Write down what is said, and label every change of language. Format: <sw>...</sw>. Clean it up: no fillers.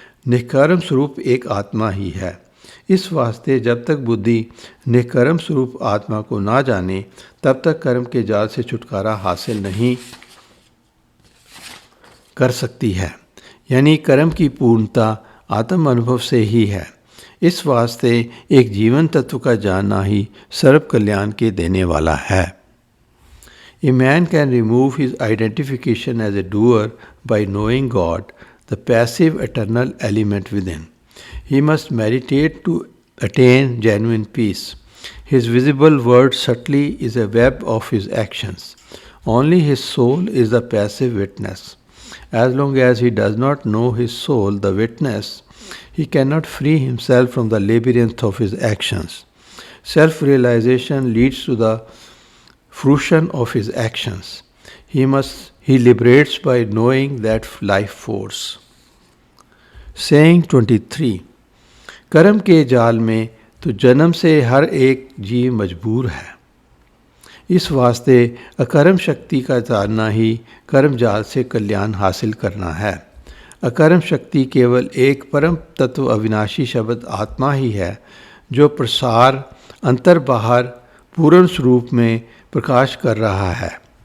<hi>निष्कर्म स्वरूप एक आत्मा ही है। इस वास्ते जब तक बुद्धि निष्कर्म स्वरूप आत्मा को ना जाने तब तक कर्म के जाल से छुटकारा हासिल नहीं कर सकती है। यानी कर्म की पूर्णता आत्म अनुभव से ही है। इस वास्ते एक जीवन तत्व का जानना ही सर्व कल्याण के देने वाला है।</hi> <en>A man can remove his identification as a doer by knowing God, the passive eternal element within. He must meditate to attain genuine peace. His visible world subtly is a web of his actions. Only his soul is the passive witness. As long as he does not know his soul, the witness, he cannot free himself from the labyrinth of his actions. Self-realization leads to the fruition of his actions. He liberates by knowing that life force. Saying 23</en> <hi>कर्म के जाल में तो जन्म से हर एक जीव मजबूर है। इस वास्ते अकर्म शक्ति का जानना ही कर्म जाल से कल्याण हासिल करना है। अकर्म शक्ति केवल एक परम तत्व अविनाशी शब्द आत्मा ही है जो प्रसार अंतर बाहर पूर्ण स्वरूप में प्रकाश कर रहा है।</hi>